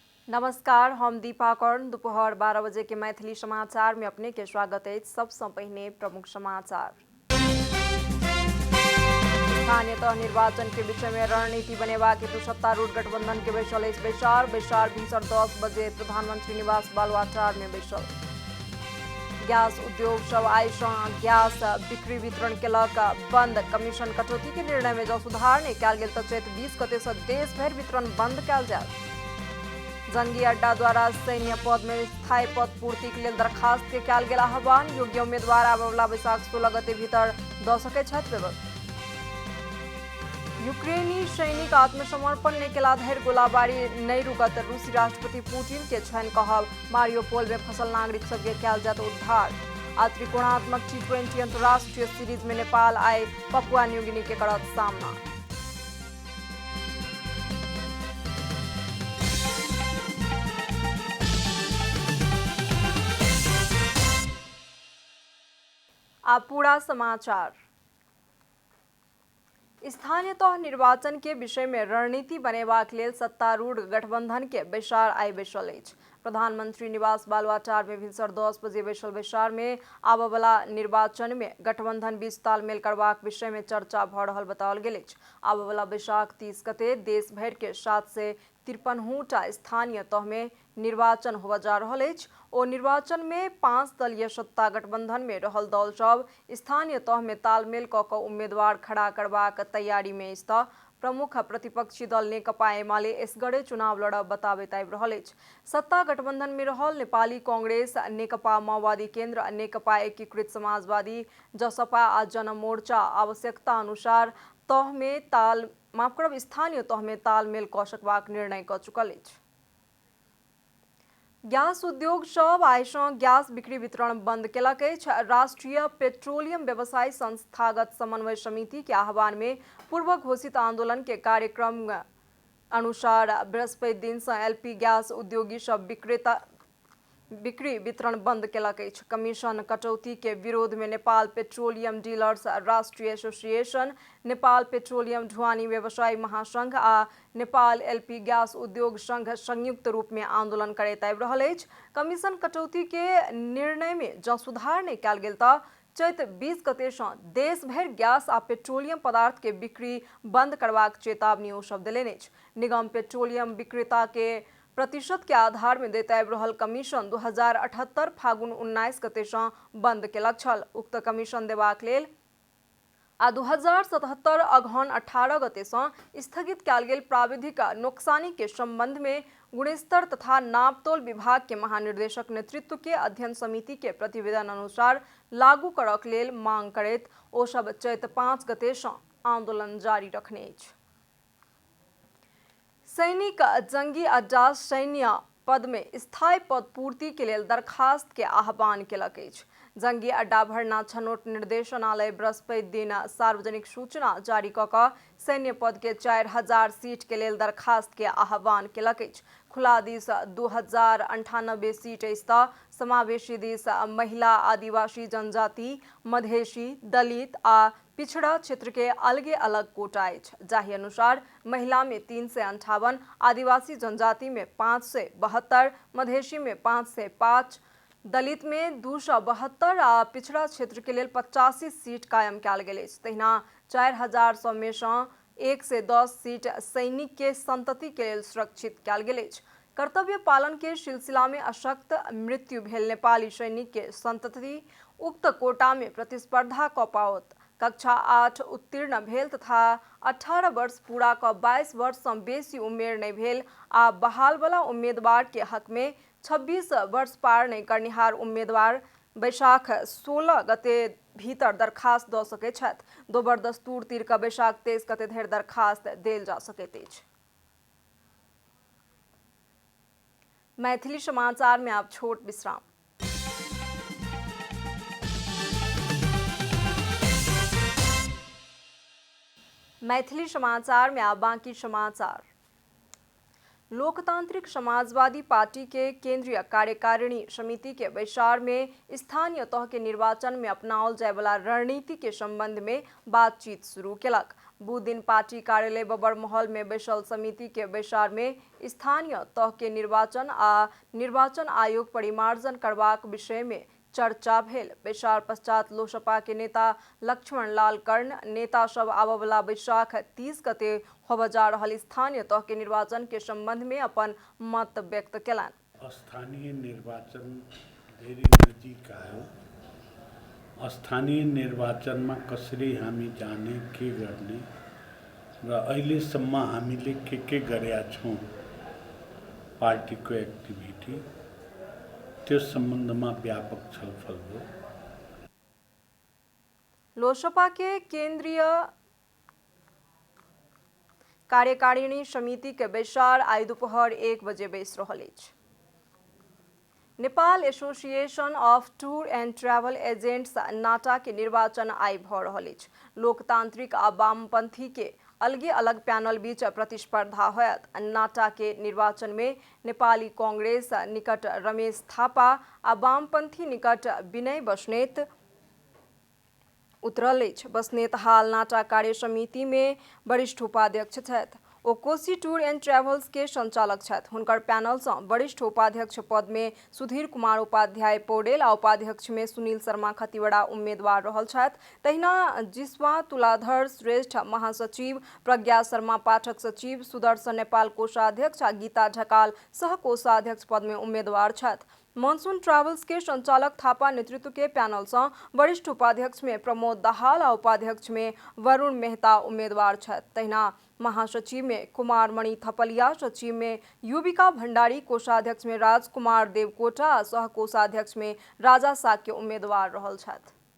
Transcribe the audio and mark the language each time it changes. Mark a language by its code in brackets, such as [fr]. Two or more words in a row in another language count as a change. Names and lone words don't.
[mai] नमस्कार, हम दीपा कर्ण। दोपहर 12 बजे के मैथिली समाचार में अपने के स्वागत है। सबसे पहले प्रमुख समाचार। स्थानीय तह निर्वाचन के विषय में रणनीति बनेवा के सत्तारूढ़ गठबंधन के बैसल बेसार भिनसर 10 बजे प्रधानमंत्री निवास बालुआटार में बैसल। गैस उद्योग सब आइ गैस बिक्री वितरण केलक बंद। कमीशन कटौती के निर्णय में जो सुधार नहीं कयल गेल चैत 20 गते से देश भर वितरण बंद कयल जायत। जंगी अड्डा द्वारा सैन्य पद में स्थायी पद पूर्ति के लिए दरखास्त के कयल गेल आह्वान। योग्य उम्मीदवार आबयवला बैसाख 16 गते भीतर दऽ सकैत छथि व्यवस्था। यूक्रेनी सैनिक आत्मसमर्पण नहीं केला धरि गोलाबारी नहीं रुकत। रूसी राष्ट्रपति पुतिन के छनि कहब। मारियोपोल में फंसल नागरिक सबके कयल जायत उद्धार। आ त्रिकोणात्मक T20 अंतर्राष्ट्रीय सीरीज में नेपाल आइ पपुआ न्यूगिनी के करत सामना। अब पूरा समाचार। स्थानीय तह निर्वाचन के विषय में रणनीति बनेबाक लेल सत्तारूढ़ गठबंधन के बैसार आइ बैसल अछि। प्रधानमंत्री निवास बालुआटार में भिनसर 10 बजे बैसल बैसार में आबयवला निर्वाचन में गठबंधन बीच तालमेल करबाक विषय में चर्चा भऽ रहल बताओल गेल अछि। आबयवला बैसाख 30 गते देश भर के 753टा स्थानीय तह में निर्वाचन होबय जा रहल अछि। ओ निर्वाचन में 5 दलीय सत्ता गठबंधन में रहल दल सब स्थानीय तह में तालमेल कऽ कऽ उम्मीदवार खड़ा करबाक तैयारी में अछि। प्रमुख प्रतिपक्षी दल नेकपा एमाले एसगरे चुनाव लड़ब बताबैत आबि रहल अछि। सत्ता गठबंधन में रहल नेपाली कांग्रेस, नेकपा माओवादी केन्द्र, नेकपा एकीकृत समाजवादी, जसपा आ जनमोर्चा आवश्यकता अनुसार स्थानीय तह में तालमेल कऽ सकबाक निर्णय कऽ चुकल अछि। गैस उद्योग सब आइ गैस बिक्री वितरण बंद केलक अछि। राष्ट्रीय पेट्रोलियम व्यवसायी संस्थागत समन्वय समिति के आह्वान में पूर्व घोषित आंदोलन के कार्यक्रम अनुसार बृहस्पति दिन से LP गैस उद्योगी सब बिक्री वितरण बंद केलक अछि। कमीशन कटौती के विरोध में नेपाल पेट्रोलियम डीलर्स राष्ट्रीय एसोसिएशन, नेपाल पेट्रोलियम ढुवानी व्यवसायी महासंघ आ नेपाल LP गैस उद्योग संघ संयुक्त रूप में आंदोलन करैत आबि रहल अछि। कमीशन कटौती के निर्णय में जँ सुधार नहीं कयल गेल तऽ चैत 20 गते सँ देश भर गैस आ पेट्रोलियम पदार्थ के बिक्री बंद करबाक चेतावनी ओ सब देलनि अछि। निगम पेट्रोलियम विक्रेता के प्रतिशत के आधार में दैत आबि रहल कमीशन 2078 फागुन 19 गते सँ बंद केलक छल। उक्त कमीशन देबाक लेल आ 2077 अगहन 18 गते सँ स्थगित कयल गेल प्राविधिक नोकसानी के संबंध में गुणस्तर तथा नापतोल विभाग के महानिर्देशक नेतृत्व के अध्ययन समिति के प्रतिवेदन अनुसार लागू करक लेल मांग करैत ओ सब चैत 5 गते सँ आंदोलन जारी रखने अछि। सैनिक जंगी अड्डा सैन्य पद में स्थायी पद पूर्ति के लिए दरखास्त के आह्वान केलक अछि। जंगी अड्डा भरना छनौट निर्देशनालय बृहस्पति दिन सार्वजनिक सूचना जारी कऽ कऽ सैन्य पद के 4000 सीट के लिए दरखास्त के आह्वान केलक अछि। खुला दिस 2098 सीट अछि तऽ समावेशी दिस महिला, आदिवासी जनजाति, मधेसी, दलित आ पिछड़ा क्षेत्र के अलगे अलग कोटा अछि। जाहि अनुसार महिला में 358, आदिवासी जनजाति में 572, मधेसी में 505, दलित में 272 आ पिछड़ा क्षेत्र के लिए 85 सीट कायम कयल गेल अछि। तहिना 4000 सौ में सँ 110 सीट सैनिक के संतति के लेल सुरक्षित कयल गेल अछि। कर्तव्य पालन के सिलसिला में अशक्त मृत्यु भेल नेपाली सैनिक के संतति उक्त कोटा में प्रतिस्पर्धा कऽ पाओत। कक्षा 8 उत्तीर्ण भेल तथा 18 वर्ष पूरा कऽ 22 वर्ष सँ बेसी उमेर नहीं भेल आ बहाल वाला उम्मीदवार के हक में 26 वर्ष पार नहीं करनिहार उम्मीदवार बैसाख 16 गते भीतर दरखास्त दऽ सकैत छथि। दोबर दस्तूर तीर कऽ बैसाख 23 गते धरि दरखास्त देल जा सकैत अछि। मैथिली समाचार में आप छोट विश्राम। मैथिली समाचार में आप बाकी समाचार। लोकतांत्रिक समाजवादी पार्टी के केंद्रीय कार्यकारिणी समिति के बैसार में स्थानीय तह के निर्वाचन में अपनाओल जाय वाला रणनीति के संबंध में बातचीत शुरू केलक। बुध पार्टी कार्यालय बबरमहल में बैसल समिति के बैसार में स्थानीय तह के निर्वाचन आ निर्वाचन आयोग परिमार्जन करबाक विषय में चर्चा भेल। बैसार पश्चात लोजपा के नेता लक्ष्मण लाल कर्ण नेता सब आबवला बैसाख 30 गते होब जा रहल स्थानीय तह के निर्वाचन के संबंध में अपन मत व्यक्त केलन। [ne] स्थानीय निर्वाचन धेरै नजिक आयो। स्थानीय निर्वाचनमा कसरी हामी जाने के गर्ने र अहिलेसम्म हामीले के गरेका छौं पार्टीको एक्टिभिटी त्यो सम्बन्धमा व्यापक छलफल हो। [mai] लोजपा के केंद्रीय कार्यकारिणी समिति के बैसार आई दोपहर 1 बजे बैस रहल अछि। नेपाल एसोसिएशन ऑफ टूर एंड ट्रैवल एजेंट्स नाटा के निर्वाचन आई भ रहल अछि। लोकतांत्रिक आ वामपंथी के अलगे अलग पैनल बीच प्रतिस्पर्धा होयत। नाटा के निर्वाचन में नेपाली कांग्रेस निकट रमेश थापा आ वामपंथी निकट विनय बस्नेत उतरल अछि। बस्नेत हाल नाटा कार्य समिति में वरिष्ठ उपाध्यक्ष छथि। ओ कोशी टूर एंड ट्रैवल्स के संचालक छथि। हुनकर पैनल से वरिष्ठ उपाध्यक्ष पद में सुधीर कुमार उपाध्याय पौडेल आ उपाध्यक्ष में सुनील शर्मा खतिवड़ा उम्मीदवार रहल छथि। तहिना जिस्वा तुलाधर श्रेष्ठ महासचिव, प्रज्ञा शर्मा पाठक सचिव, सुदर्शन नेपाल कोषाध्यक्ष आ गीता ढकाल सह कोषाध्यक्ष पद में उम्मीदवार छथि। मानसून ट्रैवल्स के संचालक थापा नेतृत्व के पैनल से वरिष्ठ उपाध्यक्ष में प्रमोद दाहाल और उपाध्यक्ष में वरुण मेहता उम्मीदवार छथि। तहिना महासचिव में कुमार मणि थपलिया, सचिव में युविका भंडारी, कोषाध्यक्ष में राजकुमार देवकोटा आ सह कोषाध्यक्ष में राजा साक्य उम्मीदवार रहल छथि।